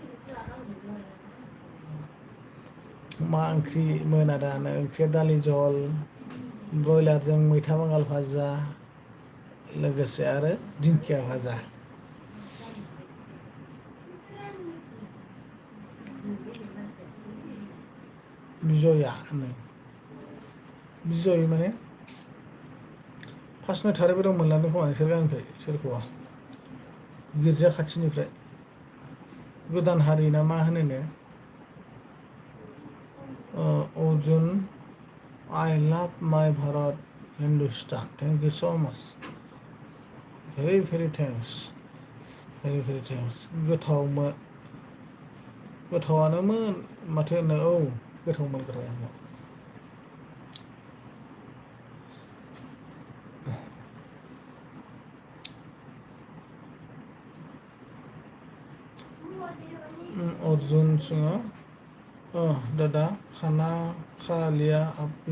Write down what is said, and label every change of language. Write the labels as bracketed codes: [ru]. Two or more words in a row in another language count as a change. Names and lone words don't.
[brx] मा ओंख्रि मोना दा? ओंख्रिया दालि जहल, ब्रयलारजों मैथा बांगाल भाजा, लोगोसे आरो दिंखिया भाजा। बिजया होनो। बिजय माने 5-9 थाराइबारियाव मोनलांदों खोमा नोंसोर गामिनिफ्राय सोरखौबा, गिर्जा खाथिनिफ्राय। गोदान हारि ना मा होनोनो? [en] अर्जुन I love my भारत हिंदुस्तान। thank you so much. very thanks very thanks. [brx] गोथावानोमोन माथो होनो। औ गोथावमोन। [hi] अर्जुन सिंह दादा खाना खा लिया आपने?